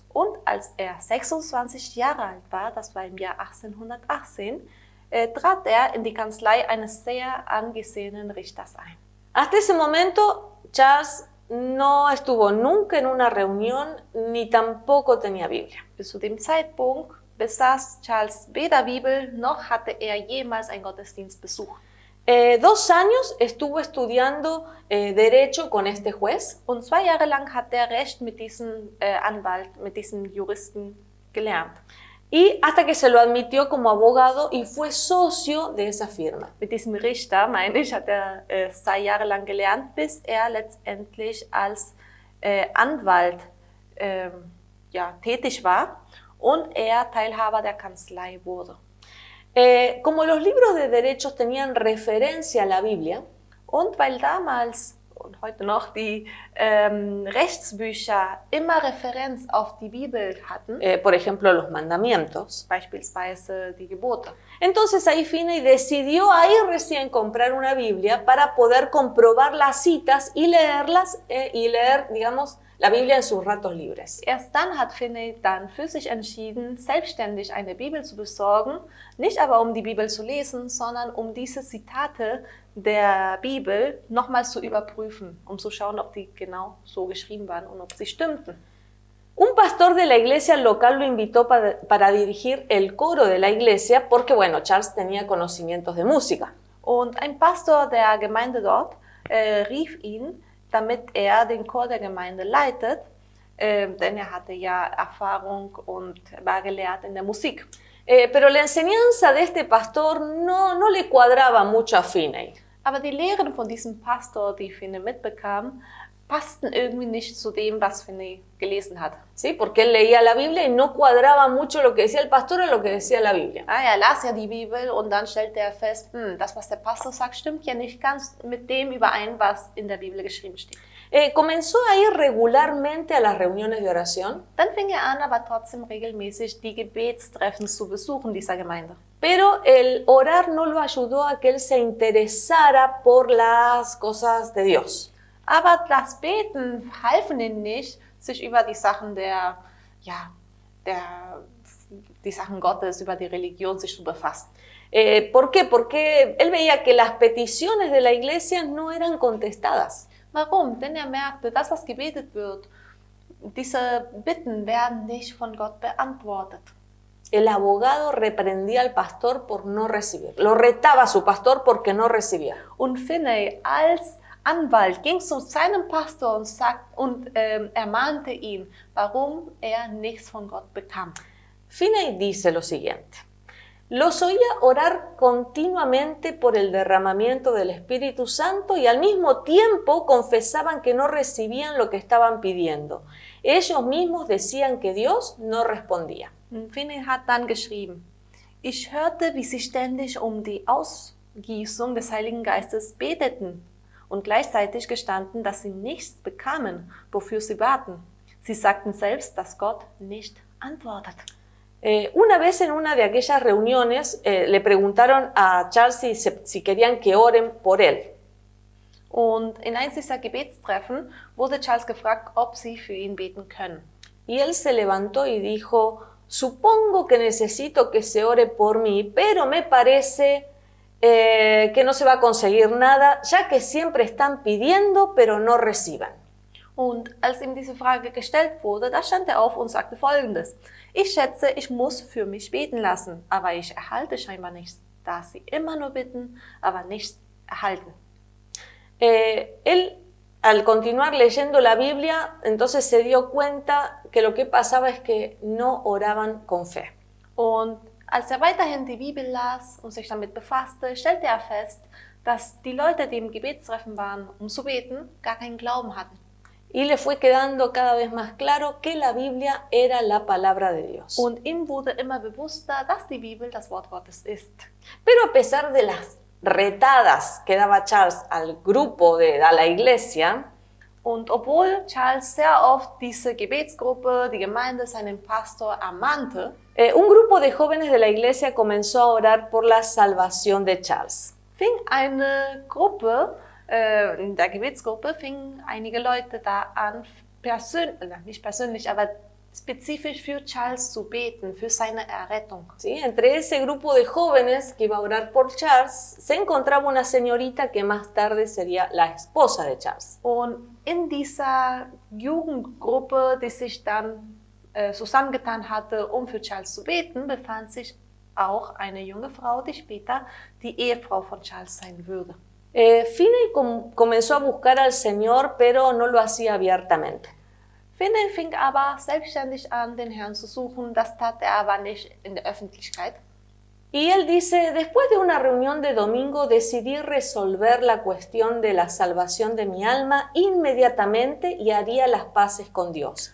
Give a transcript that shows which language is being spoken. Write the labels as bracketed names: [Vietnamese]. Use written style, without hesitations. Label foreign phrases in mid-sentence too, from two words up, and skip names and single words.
[German] Und als er 26 Jahre alt war, das war im Jahr 1818, trat er in die Kanzlei eines sehr angesehenen Richters ein. [Spanish] Hasta ese momento, Charles no estuvo nunca en una reunión ni tampoco tenía Biblia. [German] Bis zu dem Zeitpunkt besaß Charles weder Bibel noch hatte er jemals einen Gottesdienst besucht. [Spanish] 2 años estuvo estudiando Derecho con este juez. [German] Und 2 Jahre lang hat er Recht mit diesem Anwalt, mit diesem Juristen gelernt. [Spanish] Y hasta que se lo admitió como abogado y fue socio de esa firma. [German] Mit diesem Richter, meine ich, hat er 2 Jahre lang gelernt, bis er letztendlich als Anwalt tätig war und er Teilhaber der Kanzlei wurde. [Spanish] Como los libros de derechos tenían referencia a la Biblia, [German] und weil damals und heute noch die Rechtsbücher immer Referenz auf die Bibel hatten, [Spanish] por ejemplo los mandamientos, [German] beispielsweise die Gebote. [Spanish] Entonces ahí Finney decidió ahí recién comprar una Biblia para poder comprobar las citas y leerlas y leer, digamos, la Biblia en sus ratos libres. [German] Erst dann hat Finney dann für sich entschieden, selbstständig eine Bibel zu besorgen, nicht aber um die Bibel zu lesen, sondern um diese Zitate der Bibel nochmals zu überprüfen, um zu schauen, ob die genau so geschrieben waren und ob sie stimmten. [Spanish] Un pastor de la iglesia local lo invitó para dirigir el coro de la iglesia porque, bueno, Charles tenía conocimientos de música. [German] Und ein Pastor der Gemeinde dort rief ihn, damit er den Chor der Gemeinde leitet, denn er hatte ja Erfahrung und war gelehrt in der Musik. [Spanish] Pero la enseñanza de este pastor no le cuadraba mucho a Finney. [German] Aber die Lehren von diesem Pastor, die Finney mitbekam, passten irgendwie nicht zu dem, was Finney gelesen hat. [Spanish] Sí, porque él leía la Biblia y no cuadraba mucho lo que decía el pastor a lo que decía la Biblia. [German] Er las ja die Bibel und dann stellte er fest, das, was der Pastor sagt, stimmt ja nicht ganz mit dem überein, was in der Bibel geschrieben steht. [Spanish] Comenzó a ir regularmente a las reuniones de oración. [German] Dann fing er an, aber trotzdem regelmäßig die Gebetstreffen zu besuchen dieser Gemeinde. [Spanish] Pero el orar no lo ayudó a que él se interesara por las cosas de Dios. [German] Aber das Beten halfen ihm nicht, sich über die Sachen die Sachen Gottes, über die Religion sich zu befassen. [Spanish] ¿Por qué? Porque él veía que las peticiones de la iglesia no eran contestadas. [German] Warum? Denn er merkte, das, was gebetet wird, diese Bitten werden nicht von Gott beantwortet. [Spanish] El abogado reprendía al pastor por no recibir. Lo retaba a su pastor porque no recibía. [German] Und Finney als Anwalt ging zu seinem Pastor und ermahnte ihn, warum er nichts von Gott bekam. [Spanish] Finney dice lo siguiente: los oía orar continuamente por el derramamiento del Espíritu Santo y al mismo tiempo confesaban que no recibían lo que estaban pidiendo. Ellos mismos decían que Dios no respondía. [German] Finney hat dann geschrieben, ich hörte, wie sie ständig um die Ausgießung des Heiligen Geistes beteten und gleichzeitig gestanden, dass sie nichts bekamen, wofür sie baten. Sie sagten selbst, dass Gott nicht antwortet. [Spanish] Una vez en una de aquellas reuniones le preguntaron a Charles si querían que oren por él. [German] Und in eins dieser Gebetstreffen wurde Charles gefragt, ob sie für ihn beten können. [Spanish] Y él se levantó y dijo: supongo que necesito que se ore por mí, pero me parece que no se va a conseguir nada, ya que siempre están pidiendo, pero no reciban. [German] Und als ihm diese Frage gestellt wurde, da stand er auf und sagte Folgendes: Ich schätze, ich muss für mich beten lassen, aber ich erhalte scheinbar nichts, da sie immer nur bitten, aber nichts erhalten. [Spanish] Él, al continuar leyendo la Biblia, entonces se dio cuenta que lo que pasaba es que no oraban con fe. [German] Und als er weiterhin die Bibel las und sich damit befasste, stellte er fest, dass die Leute, die im Gebetstreffen waren, um zu beten, gar keinen Glauben hatten. [Spanish] Y le fue quedando cada vez más claro que la Biblia era la palabra de Dios. [German] Und ihm wurde immer bewusster, dass die Bibel das Wort Gottes ist. [Spanish] Pero a pesar de las retadas que daba Charles al grupo a la iglesia, [German] und obwohl Charles sehr oft diese Gebetsgruppe, die Gemeinde, seinen Pastor ermahnte, [Spanish] un grupo de jóvenes de la iglesia comenzó a orar por la salvación de Charles. [German] Fing eine Gruppe, in der Gebetsgruppe fingen einige Leute da an, nicht persönlich, aber spezifisch für Charles zu beten, für seine Errettung. [Spanish] ¿Sí? Entre ese grupo de jóvenes que iba a orar por Charles, se encontraba una señorita que más tarde sería la esposa de Charles. [German] Und in dieser Jugendgruppe, die sich dann zusammengetan hatte, um für Charles zu beten, befand sich auch eine junge Frau, die später die Ehefrau von Charles sein würde. [Spanish] Finney comenzó a buscar al Señor, pero no lo hacía abiertamente. [German] Finney fing aber selbstständig an, den Herrn zu suchen. Das tat er aber nicht in der Öffentlichkeit. [Spanish] Y él dice: después de una reunión de domingo decidí resolver la cuestión de la salvación de mi alma inmediatamente y haría las paces con Dios.